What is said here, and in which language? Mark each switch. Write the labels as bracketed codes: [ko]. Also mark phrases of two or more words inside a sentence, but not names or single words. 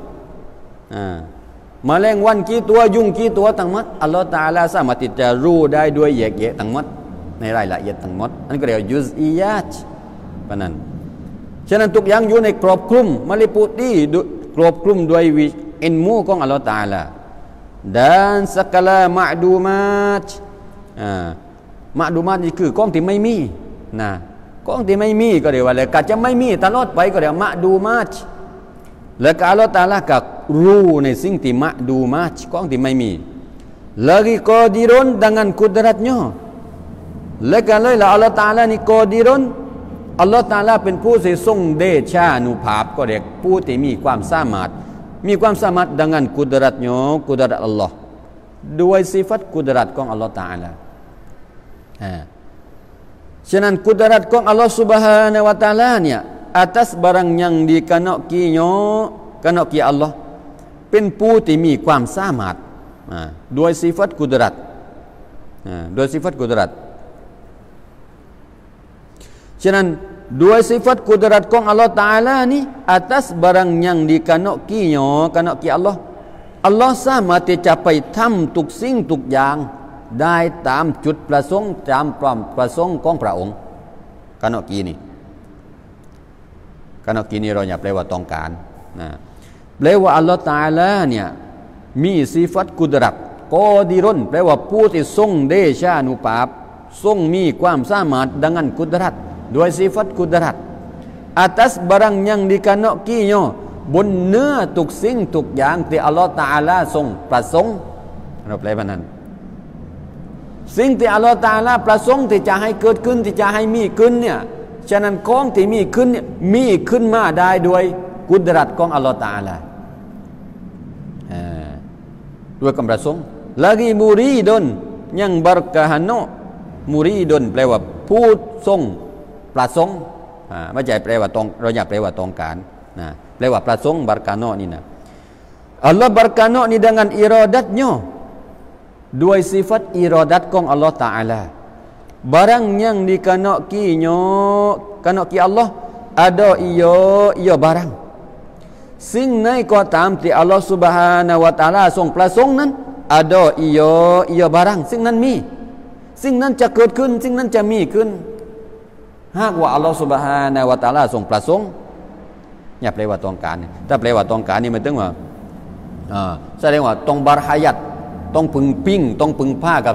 [th] แมลงวันกี่ตัวยุงกี่ตัวทั้งหมดอัลลอฮฺตะอาลาสามารถที่จะรู้ได้ด้วยแยกแยะทั้งหมดในรายละเอียดทั้งหมดนั่นก็เรียกยุซอียาตเพราะ นั้นฉะนั้นทุกอย่างอยู่ในกรอบคลุมมาลิปุตีกรอบคลุมด้วยอิลมูของอัลลอฮฺตะอาลา [ms] dan segala ma'dumat ma'dumat [th] นี่คือของที่ไม่มีนะของที่ไม่มีก็เรียกว่าอะไรก็จะไม่มีตลอดไปก็เรียกมะดูมาตแล้วก็อัลลอฮฺตะอาลาก็รู้ในสิ่งที่มะดูมาตของที่ไม่มี [ms] lagi qadirun dengan kudratnya [th] แล้วก็เลยละอัลลอฮฺตะอาลานี่กอดีรุนอัลลอฮฺตะอาลาเป็นผู้ที่ทรงเดชานุภาพก็เรียกผู้ที่มีความสามารถ [ms] dengan kudratnya kudrat Allah [th] ด้วยสิฟัตกุดรัตของอัลลอฮฺตะอาลา ฉะนั้นกุดรัตของอัลลอฮฺซุบฮานะฮูวะตะอาลาเนี่ย [ms] atas barang yang dikenakinya kenaki Allah [th] เป็นผู้ที่มีความสามารถด้วยสิฟัตกุดรัตด้วยสิฟัตกุดรัต ฉะนั้นด้วยสิฟัตกุดรัตของอัลลอฮฺตะอาลานี่ [ms] atas barang yang dikenakinya kenaki Allah [th] อัลลอฮฺสามารถที่จะไปทำทุกสิ่งทุกอย่างได้ตามจุดประสงค์ตามความประสงค์ของพระองค์กนกีนี่ เราอย่าแปลว่าต้องการนะแปลว่าอัลลอฮฺตะอาลาเนี่ยมีสิฟัตกุดรัตกอดีรุนแปลว่าผู้ที่ ทรงเดชานุภาพทรงมีความสามารถ [ms] dengan kudrat [th] ด้วยสิฟัตกุดรัต [ms] atas barang yang dikenakinya [th] บนเนื้อทุกสิ่งทุกอย่างที่อัลลอฮฺตะอาลาทรงประสงค์เราแปลว่านั้นสิ่งที่อัลลอฮฺตะอาลาประสงค์ที่จะให้เกิดขึ้นที่จะให้มีขึ้นเนี่ยฉะนั้นของที่มีขึ้นเนี่ยมีขึ้นมาได้ด้วยกุดรัตของอัลลอฮฺตะอาลา ด้วยความประสงค์ [ms] lagi muridun yang berkehendak muridun [th] แปลว่าผู้ทรงประสงค์ไม่ใช่แปลว่าต้องเราอย่าแปลว่าต้องการนะแปลว่าประสงค์ berkehendak นี่นะอัลลอฮฺ berkehendak นี่ [ms] dengan iradatnya [th] ด้วย [ms] sifat iradat [th] ของอัลลอฮฺตะอาลา [ms] barang yang dikenakinya kenaki Allah ada ia barang [th] สิ่งไหนก็ตามที่อัลลอฮฺซุบฮานะฮูวะตะอาลาทรงประสงค์นั้นอะดออิโยบารังสิ่งนั้นมีสิ่งนั้นจะเกิดขึ้นสิ่งนั้นจะมีขึ้นหากว่าอัลลอฮฺซุบฮานะฮูวะตะอาลาทรงประสงค์อย่าแปลว่าต้องการถ้าแปลว่าต้องการนี่มันถึงว่าแสดงว่าต้องบารฮายัตต้องพึงปิ้งต้องพึงผ้ากับ